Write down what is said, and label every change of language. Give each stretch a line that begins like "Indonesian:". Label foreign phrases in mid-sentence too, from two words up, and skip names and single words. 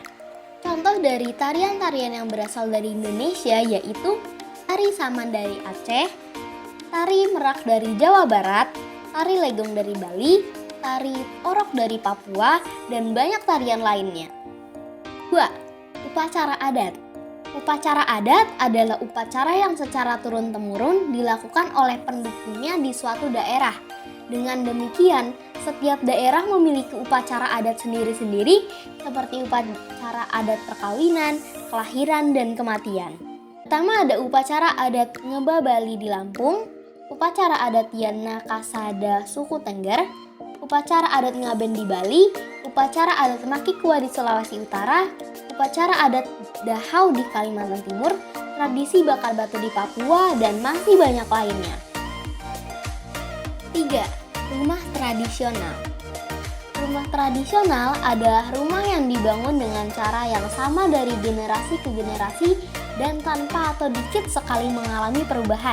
Indonesian: Contoh dari tarian-tarian yang berasal dari Indonesia yaitu tari saman dari Aceh, tari merak dari Jawa Barat, tari legong dari Bali, tari orok dari Papua, dan banyak tarian lainnya. 2. Upacara adat. Upacara adat adalah upacara yang secara turun-temurun dilakukan oleh pendukungnya di suatu daerah. Dengan demikian, setiap daerah memiliki upacara adat sendiri-sendiri seperti upacara adat perkawinan, kelahiran, dan kematian. Pertama ada upacara adat Ngeba Bali di Lampung, upacara adat Yana Kasada suku Tengger, upacara adat Ngaben di Bali, upacara adat Makikua di Sulawesi Utara, upacara adat Dahau di Kalimantan Timur, tradisi bakar batu di Papua, dan masih banyak lainnya. 3. Rumah tradisional. Rumah tradisional adalah rumah yang dibangun dengan cara yang sama dari generasi ke generasi dan tanpa atau dikit sekali mengalami perubahan.